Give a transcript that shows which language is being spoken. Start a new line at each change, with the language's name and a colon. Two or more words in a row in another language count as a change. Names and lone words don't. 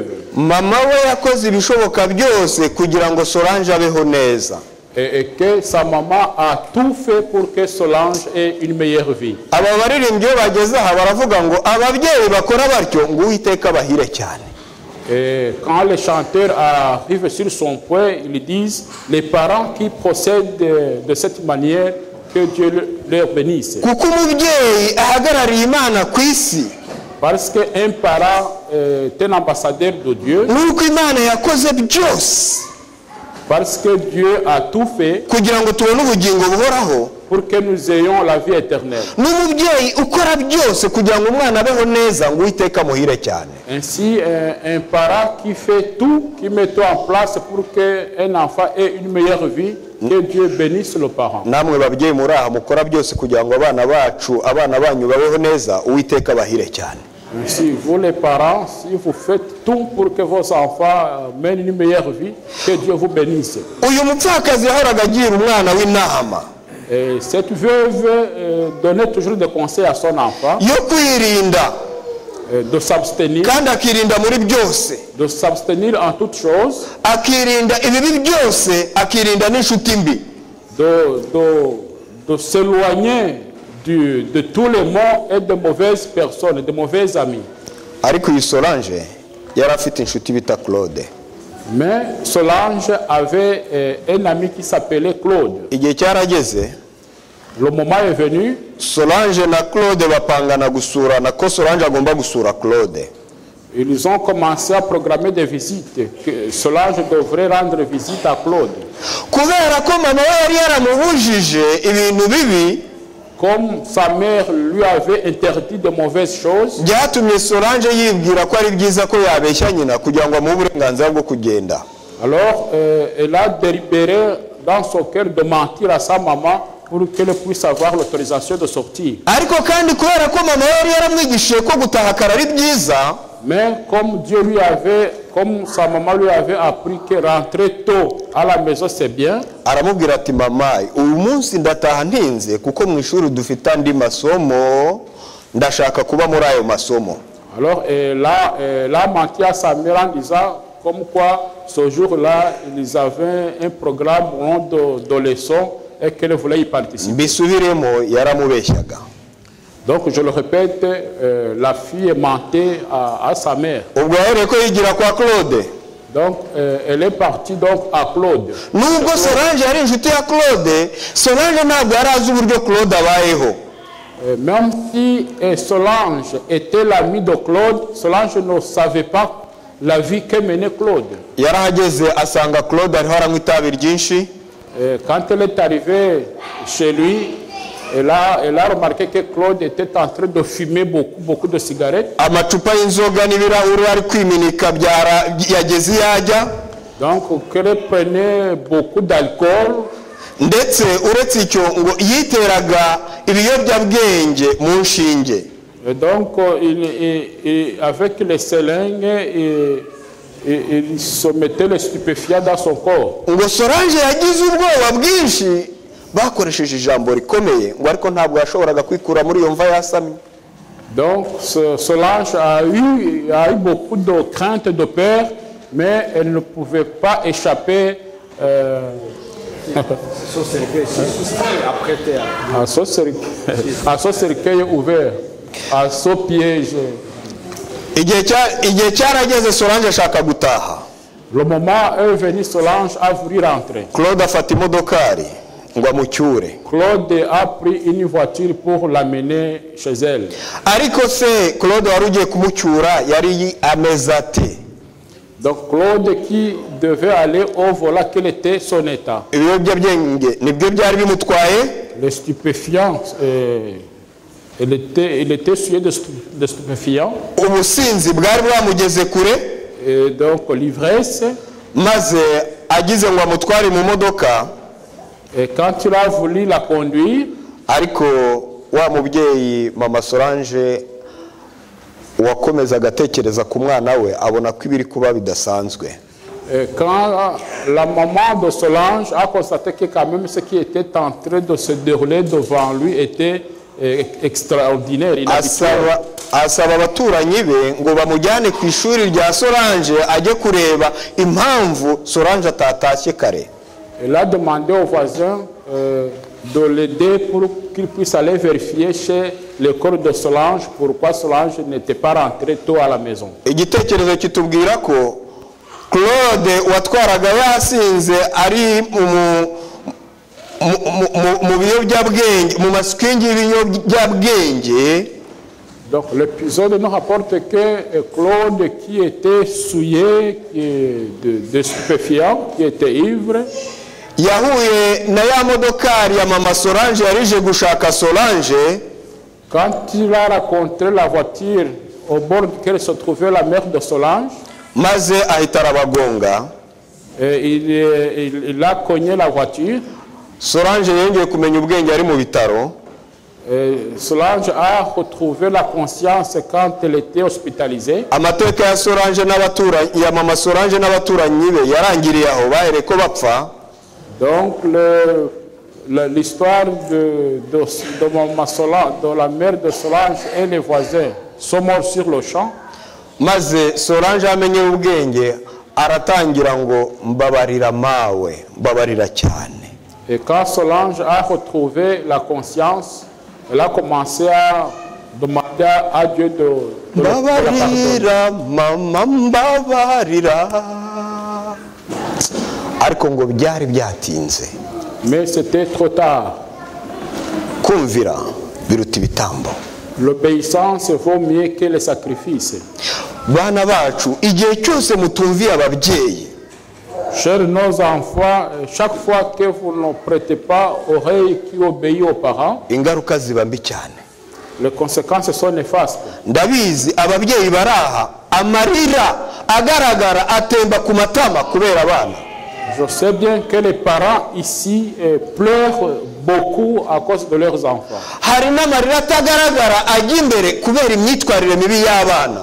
Kinyarwanda: Mama we yakoze ibishoboka byose kugira ngo Solange abeho neza.
French: Et que sa maman a tout fait pour que Solange ait une meilleure vie.
Kinyarwanda: Aba baririmbyi bageze aha baravuga ngo ababyeyi bakora batyo ngo Uwiteka bahire cyane.
French: Et quand les chanteurs arrivent sur son point, ils disent les parents qui procèdent de cette manière, que Dieu leur bénisse.
Kinyarwanda: Kuko umubyeyi ahagarariye Imana ku isi.
French: Parce qu'un parent est un ambassadeur de Dieu.
Kinyarwanda: Nuko Imana yakoze byose.
French: Parce que Dieu a tout fait
Kinyarwanda: kugira ngo tubone ubugingo buhoraho,
French: pour que nous ayons la vie éternelle.
Kinyarwanda: N'umubyeyi ukora byose kugira ngo umwana abeho neza ngo Uwiteka muhire cyane.
French: Ainsi, un parent qui fait tout, qui met tout en place pour qu'un enfant ait une meilleure vie, que Dieu bénisse le parent.
Kinyarwanda: Namwe babyeyi muri aha mukora byose kugira ngo abana banyu babeho neza, Uwiteka bahire cyane.
French: Si vous les parents, si vous faites tout pour que vos enfants mènent une meilleure vie, que Dieu vous bénisse.
Kinyarwanda: Uyu mupfakazi yahoraga agira umwana w'intama.
French: Cette veuve donnait toujours des conseils à son enfant.
Kinyarwanda: Yo kwirinda.
French: De s'abstenir.
Kinyarwanda: Kandi akirinda muri byose.
French: De s'abstenir en toutes choses.
Kinyarwanda: Akirinda ibibi byose, akirinda n'inshuti mbi.
French: De s'éloigner de tous les maux et de mauvaises personnes, de mauvais amis.
Kinyarwanda: Ariko uyu Solange yari afite inshuti bita Claude.
French: Mais Solange avait un ami qui s'appelait Claude.
Kinyarwanda: Igihe cyarageze,
French: le moment est venu,
Kinyarwanda: Solange na Claude bapangana gusurana ko Solange agomba gusura Claude.
French: Ils ont commencé à programmer des visites. Que Solange devrait rendre visite à Claude.
Kinyarwanda: Kubera ko mama we yari yaramubujije ibintu bibi,
French: comme sa mère lui avait interdit de mauvaises choses,
Kinyarwanda: byatumye Solange yibwira ko ari byiza ko yabeshya nyina kugira ngo amuhe uburenganzira bwo kugenda.
French: Alors elle a délibéré dans son cœur de mentir à sa maman pour qu'elle puisse avoir l'autorisation de sortir.
Kinyarwanda: Ariko kandi kubera ko mama yari yaramwigishije ko gutaha kare ari byiza,
French: mais comme sa maman lui avait appris que rentrer tôt à la maison c'est bien,
Kinyarwanda: aramubwira ati mama uyu munsi ndataha ntinze kuko mu ishuri dufite andi masomo, ndashaka kuba muri ayo masomo.
French: Alors elle a menti à sa mère en disant comme quoi ce jour-là ils avaient un programme de leçons et qu'elle voulait y participer.
Kinyarwanda: Mbisubiremo yaramubeshyaga.
French: Donc je le répète, la fille mentait à sa mère.
Kinyarwanda: Ubwo yareko yigira kwa Claude.
French: Donc elle est partie donc à Claude.
Kinyarwanda: Nubwo Solange yari inshuti ya Claude, Solange ntabwo yari azi uburyo Claude abayeho.
French: Même si Solange était l'amie de Claude, Solange ne savait pas la vie que menait Claude.
Kinyarwanda: Yarahageze asanga Claude ariho aranywa itabi ryinshi.
French: Quand elle est arrivée chez lui, elle a remarqué que Claude était en train de fumer beaucoup de cigarettes.
Kinyarwanda: Amacupa y'inzoga n'ibirahuri ari kwiminika yageze yajya.
French: Donc qu'elle prenait beaucoup d'alcool.
Kinyarwanda: Ndetse uretse icyo ngo yiteraga ibiyobyabwenge mu nshinge.
French: Et donc avec les seringues, il se mettait les stupéfiants dans son corps.
Kinyarwanda: Ngo Solange yagize ubwoba bwinshi, bakoresheje ijambo rikomeye ngo ariko ntabwo yashoboraga kwikura muri iyo mva yasamye.
French: Donc Solange a eu beaucoup de crainte, de peur, mais elle ne pouvait pas échapper à ce cercueil ouvert, à ce piège.
Kinyarwanda: Igihe cyarageze Solange ashaka gutaha.
French: Le moment est venu, Solange a voulu rentrer.
Kinyarwanda: Claude afata imodokari ngo amucyure.
French: Claude a pris une voiture pour l'amener chez elle.
Kinyarwanda: Ariko se Claude wari ugiye kumucyura yari ameze ate?
French: Donc Claude qui devait aller au volant, quel était son état?
Kinyarwanda: Ibiyobyabwenge nibyo byari bimutwaye.
French: Les stupéfiants Il était souillé de stupéfiants.
Kinyarwanda: ubusinzi bwari bwamugeze kure,
French: Et donc l'ivresse.
Kinyarwanda: maze agize ngo amutware mu modoka,
French: Et quand il a voulu la conduire,
Kinyarwanda: ariko wa mubyeyi mama Solange wakomezaga atekereza ku mwana we abona ko ibiri kuba bidasanzwe.
French: et quand la maman de Solange a constaté que quand même ce qui était en train de se dérouler devant lui était extraordinaire, inhabituel.
Kinyarwanda: asaba abaturanyi be ngo bamujyane ku ishuri rya Solange ajye kureba impamvu Solange atatashye kare.
French: Elle a demandé aux voisins de l'aider pour qu'il puisse aller vérifier chez l'école de Solange pourquoi Solange n'était pas rentrée tôt à la maison.
Kinyarwanda: Igitekerezo kitubwira ko Claude watwaraga yasinze ari mu biyobyabwenge, mu masikingi y'ibiyobyabwenge.
French: Donc l'épisode nous rapporte que Claude, qui était souillé de stupéfiants, qui était ivre,
Kinyarwanda: yahuye na ya modokari ya mama Solange yarije gushaka Solange.
French: quand il a rencontré la voiture au bord duquel se trouvait la mère de Solange,
Kinyarwanda: maze ahita arabagonga.
French: il a cogné la voiture.
Kinyarwanda: Solange yongeye kumenya ubwenge ari mu bitaro.
French: Solange a retrouvé la conscience quand elle était hospitalisée.
Kinyarwanda: Amateka ya Solange n'abaturanyi ya mama Solange n'abaturanyi be yarangiriye aho bahere ko bapfa.
French: Donc l'histoire de maman Solange, de la mère de Solange et les voisins sont morts sur le champ.
Kinyarwanda: Maze Solange amenye ubwenge aratangira ngo mbabarira mawe, mbabarira cyane.
French: Et quand Solange a retrouvé la conscience, elle a commencé à demander à Dieu de
Kinyarwanda: mbabarira mama mbabarira. Ariko ngo byari byatinze.
French: Mais c'était trop tard.
Kinyarwanda: Kumvira biruta ibitambo.
French: L'obéissance vaut mieux que les sacrifices.
Kinyarwanda: Bana bacu igihe cyose mutumviye ababyeyi,
French: Chers nos enfants, chaque fois que vous ne prêtez pas oreille qui obéit aux parents,
Kinyarwanda: ingaruka ziba mbi cyane.
French: les conséquences sont néfastes.
Kinyarwanda: Ndabizi ababyeyi baraha amarira agaragara atemba ku matama kubera abana.
French: Je sais bien que les parents ici pleurent beaucoup à cause de leurs enfants.
Kinyarwanda: Hari n'amarira atagaragara ajya imbere kubera imyitwarire mibi y'abana.